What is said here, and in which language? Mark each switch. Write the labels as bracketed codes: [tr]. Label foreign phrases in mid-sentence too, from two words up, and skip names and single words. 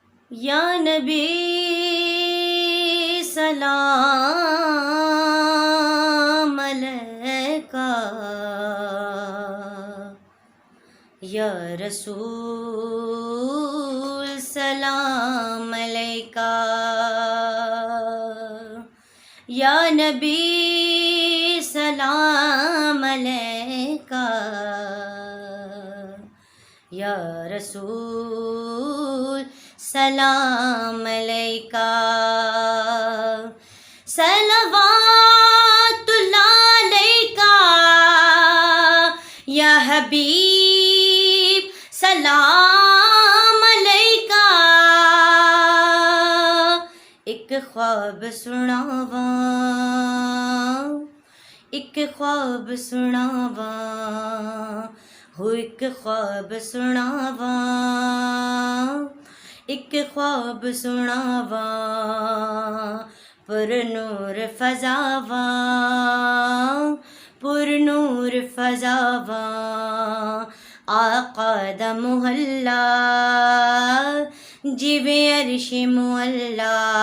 [ar] يا نبي سلام عليك، يا رسول سلام عليك, يا نبي سلام عليك، يا رسول سلام عليك. صلوات الله عليك يا حبيب سلام عليك. [pa] اک خواب سناواں، اک خواب سناواں، ہو اک خواب سناواں, اک خواب سناواں، پرنور فضاواں، پرنور فضاواں، آقا دا محلہ جویں عرش معلیٰ.